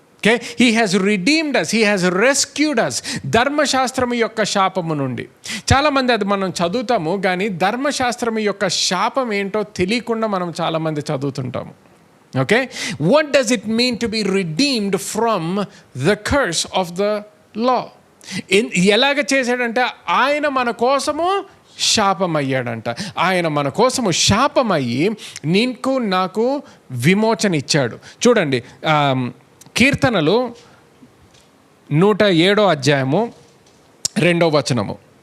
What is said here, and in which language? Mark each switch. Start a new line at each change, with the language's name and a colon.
English: Okay, he has redeemed us, he has rescued us.
Telugu: ధర్మశాస్త్రము యొక్క శాపము నుండి. చాలామంది అది మనం చదువుతాము, కానీ ధర్మశాస్త్రము యొక్క శాపం ఏంటో తెలియకుండా మనం చాలామంది చదువుతుంటాము.
English: Okay, what does it mean to be redeemed from the curse of the law?
Telugu: ఎలాగ చేశాడంటే ఆయన మన కోసము శాపమయ్యాడంట. ఆయన మన కోసము శాపమయ్యి నీకు నాకు విమోచన ఇచ్చాడు. చూడండి, కీర్తనలు 107వ అధ్యాయము 2వ వచనము.